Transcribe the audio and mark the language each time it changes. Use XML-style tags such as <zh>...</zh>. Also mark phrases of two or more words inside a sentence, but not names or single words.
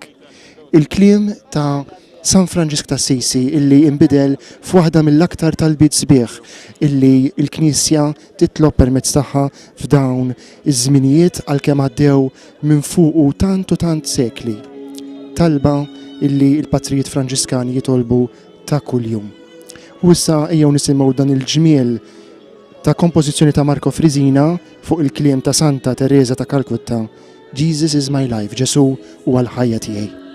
<mt>Il-kliem ta' San Franġisk ta' Assisi illi imbidel f'waħda mill-aktar talbiet sbieħ illi l-Knisja titlob permezz tagħha f'dawn iż-żminijiet għalkemm għaddew minn fuqu tant u tant sekli. Talba illi l-Patrijiet Franġiskani jitolbu ta' kuljum. U issa ejjew nisimgħu dan il-ġmiel ta' kompożizzjoni ta' Marco Frisina fuq il-kliem ta' Santa Teresa ta' Kalkutta, Jesus is my life, Ġesu huwa l-ħajja tiegħi.</mt>